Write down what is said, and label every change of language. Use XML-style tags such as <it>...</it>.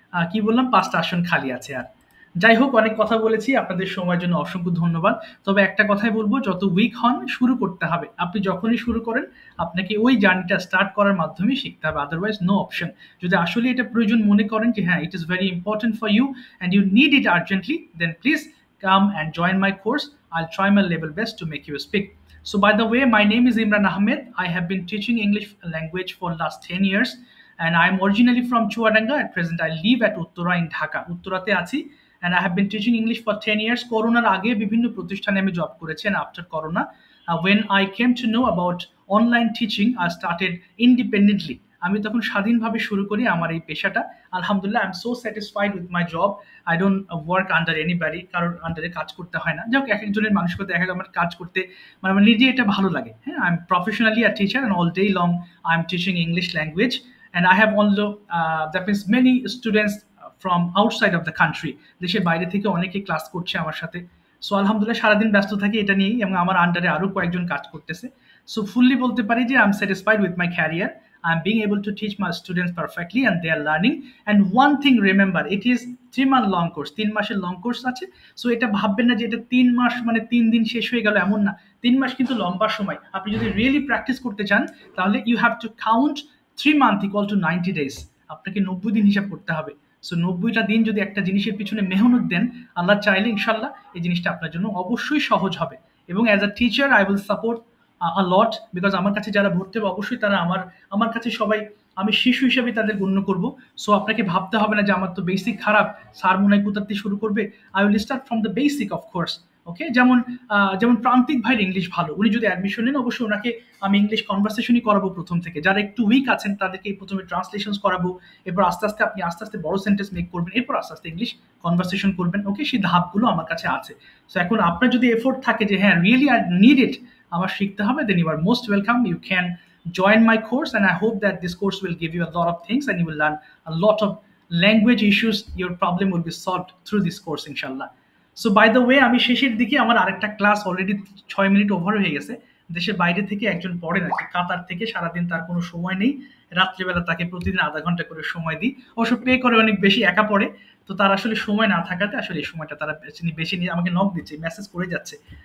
<bn>কি বললাম, 5টা আসন খালি আছে। আর যাই হোক, অনেক কথা বলেছি, আপনাদের সময়ের জন্য অসংখ্য ধন্যবাদ। তবে একটা কথাই বলবো, যত উইক হন শুরু করতে হবে। আপনি যখনই শুরু করেন আপনাকে ওই জার্নিটা স্টার্ট করার মাধ্যমেই শিখতে হবে,</bn> <en>Otherwise no option.</en> <bn>যদি আসলে এটা প্রয়োজন মনে করেন যে হ্যাঁ,</bn> <en>It is very important for you and you need it urgently, then please come and join my course. I'll try my level best to make you speak. So by the way, my name is Imran Ahmed. I have been teaching English language for last 10 years and I'm originally from Chuadanga. At present I live at Uttara in Dhaka.</en> <bn>Uttorate achi,</bn> <en>and I have been teaching English for 10 years.</en> <bn>Corona age bibhinno protisthane ami job korechi,</bn> <en>and after corona when I came to know about online teaching, I started independently.</en> <bn>আমি তখন স্বাধীনভাবে শুরু করি আমার এই পেশাটা। আলহামদুলিল্লাহ,</bn> <en>I am so satisfied with my job. I don't work under anybody,</en> <bn>কারোর আন্ডারে কাজ করতে হয় না। যাই হোক, এক একজনের মানসিকতা এক এক, আমার কাজ করতে মানে আমার নিজে এটা ভালো লাগে।</bn> <en>হ্যাঁ, I am professionally a teacher and all day long I am teaching English language, and I have also that means many students from outside of the country.</en> <bn>দেশের বাইরে থেকে অনেকে ক্লাস করছে আমার সাথে। সো আলহামদুলিল্লাহ, সারাদিন ব্যস্ত থাকি এটা নিয়েই, এবং আমার আন্ডারে আরো কয়েকজন কাজ করতেছে।</bn> <en>so fully</en> <bn>বলতে পারি যে</bn> <en>I am satisfied with my career. I'm being able to teach my students perfectly and they are learning. And one thing remember, it is 3-month long course.</en> <bn>3 মাসের লং কোর্স আছে। So এটা ভাববেন না যে এটা 3 মাস মানে 3 দিন শেষ হয়ে গেল, এমন না। 3 মাস কিন্তু লম্বা সময়। আপনি যদি রিয়েলি প্র্যাকটিস করতে চান তাহলে</bn> <en>You have to count 3 months equal to 90 days.</en> <bn>আপনাকে 90 দিন হিসাব করতে হবে। সো 90টা দিন যদি একটা জিনিসের পিছনে মেহনত দেন, আল্লাহ চাইলে ইনশাল্লাহ এই জিনিসটা আপনার জন্য অবশ্যই সহজ হবে। এবং</bn> <en>as a teacher I will support a lot, because</en> <bn>আমার কাছে যারা ভর্তি হবে অবশ্যই তারা আমার কাছে সবাই আমি শিশু হিসেবে তাদের গণ্য করব। সো আপনাকে ভাবতে হবে না যে আমার তো বেসিক খারাপ, স্যার মনে হয় কোথা থেকে শুরু করবে।</bn> <en>I will start from the basic of course, okay.</en> <bn>যেমন প্রান্তিক ভাইয়ের ইংলিশ ভালো, উনি যদি অ্যাডমিশন নেন অবশ্যই ওনাকে আমি ইংলিশ কনভারসেশনই করাবো প্রথম থেকে। যারা একটু উইক আছেন তাদেরকে প্রথমে ট্রান্সলেশন করাবো, এরপর আস্তে আস্তে আপনি আস্তে আস্তে বড় সেন্টেন্স মেক করবেন, এরপর আস্তে আস্তে ইংলিশ কনভারসেশন করবেন, ওকে। সেই ধাপগুলো আমার কাছে আছে। সো এখন আপনার যদি এফোর্ট থাকে যে হ্যাঁ</bn> <en>really I need it,</en> <bn>আমার শিখতে হবে,</bn> <en>then you are most welcome. You can join my course and I hope that this course will give you a lot of things and you will learn a lot of language issues. Your problem will be solved through this course, inshallah. So by the way,</en> <bn>আমি শেষের দিকে আমার আরেকটা class already 6 minute over হয়ে গেছে। দেশের বাইরে থেকে একজন পড়েন আর কি, কাতার থেকে, সারাদিন তার কোনো সময় নেই, রাত্রিবেলা তাকে প্রতিদিন আধা ঘন্টা করে সময় দিই। অবশ্য পে করে অনেক বেশি, একা পড়ে, তো তার আসলে সময় না থাকাতে আসলে এই সময়টা তারা বেশি নিয়ে আমাকে নক দিচ্ছে, মেসেজ করে যাচ্ছে।</bn>